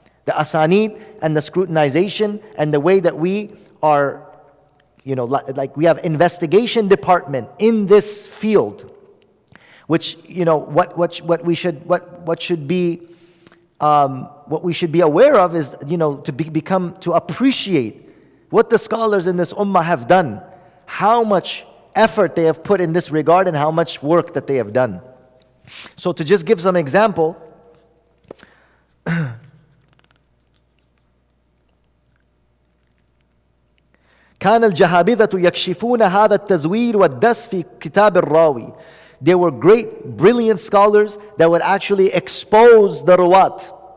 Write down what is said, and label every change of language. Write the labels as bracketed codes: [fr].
[en] The asanid and the scrutinization and the way that we are, like we have investigation department in this field, which, what we should be aware of is, to appreciate what the scholars in this ummah have done, how much effort they have put in this regard and how much work that they have done. So to just give some example, [ar] كان الجهابذة يكشفون هذا التزوير والدس في كتاب الراوي. [en] They were great, brilliant scholars that would actually expose the ruwat.